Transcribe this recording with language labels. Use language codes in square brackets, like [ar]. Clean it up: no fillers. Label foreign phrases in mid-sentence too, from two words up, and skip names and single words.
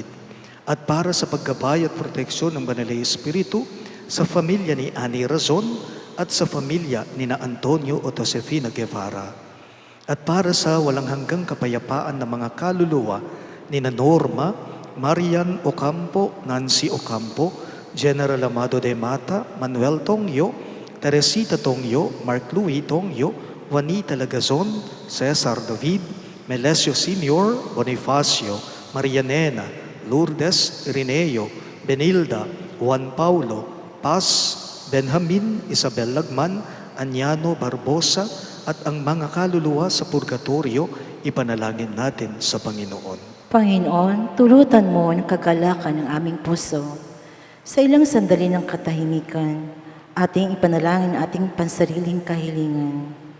[tl] At para sa paggabay at proteksyon ng Banal na Espiritu sa pamilya ni Annie Razon at sa pamilya ni na Antonio o Josefina Guevara. At para sa walang hanggang kapayapaan ng mga kaluluwa ni na Norma, Marian Ocampo, Nancy Ocampo, General Amado de Mata, Manuel Tongyo, Teresita Tongyo, Mark Louis Tongyo, Juanita Lagazon, Cesar David, Melesio Sr., Bonifacio, Marianena, Lourdes, Irineo, Benilda, Juan Paulo, Paz, Benjamin, Isabel Lagman, Anyano Barbosa, at ang mga kaluluwa sa purgatorio, ipanalangin natin sa Panginoon. Panginoon, tulutan mo ang kagalakan ng aming puso. Sa ilang sandali ng katahimikan, ating ipanalangin ang ating pansariling kahilingan.